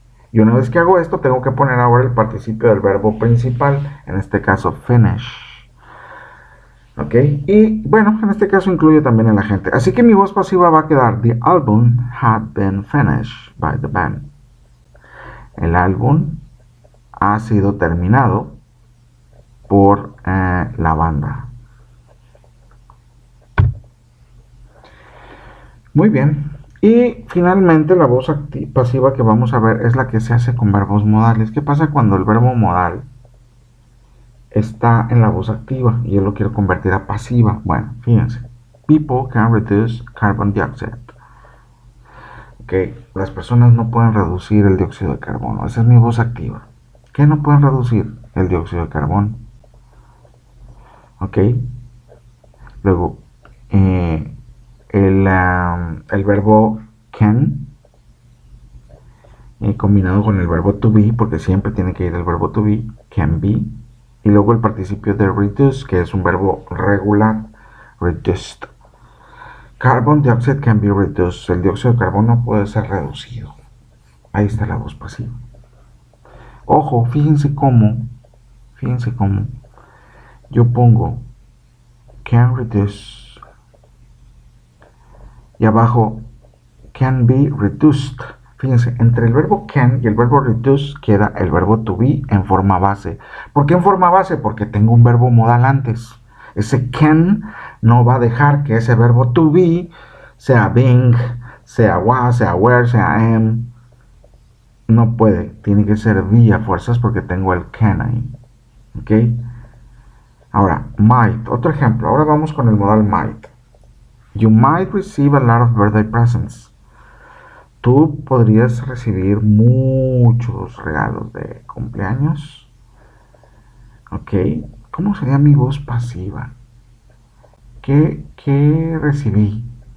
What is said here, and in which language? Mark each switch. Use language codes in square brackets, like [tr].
[es] Y una vez que hago esto, tengo que poner ahora el participio del verbo principal, en este caso finish. ¿Ok? Y bueno, en este caso incluye también el agente. Así que mi voz pasiva va a quedar: The album had been finished by the band. El álbum ha sido terminado por la banda. Muy bien. Y finalmente la voz pasiva que vamos a ver es la que se hace con verbos modales. ¿Qué pasa cuando el verbo modal está en la voz activa y yo lo quiero convertir a pasiva? Bueno, fíjense. [en] People can reduce carbon dioxide. [es] Ok, las personas no pueden reducir el dióxido de carbono. Esa es mi voz activa. ¿Qué no pueden reducir? El dióxido de carbono. Ok. Luego, el verbo can combinado con el verbo to be, porque siempre tiene que ir el verbo to be, can be, y luego el participio de reduce, que es un verbo regular, reduced. [en] Carbon dioxide can be reduced. [es] El dióxido de carbono puede ser reducido. Ahí está la voz pasiva. Ojo, fíjense cómo yo pongo can reduce y abajo can be reduced. Fíjense, entre el verbo can y el verbo reduce queda el verbo to be en forma base. ¿Por qué en forma base? Porque tengo un verbo modal antes. Ese can no va a dejar que ese verbo to be sea being, sea was, sea were, sea am. No puede, tiene que ser be a fuerzas porque tengo el can ahí. ¿Ok? Ahora, might, otro ejemplo. Ahora vamos con el modal might. [en] You might receive a lot of birthday presents. [es] Tú podrías recibir muchos regalos de cumpleaños. ¿Ok? ¿Cómo sería mi voz pasiva? ¿Qué recibí?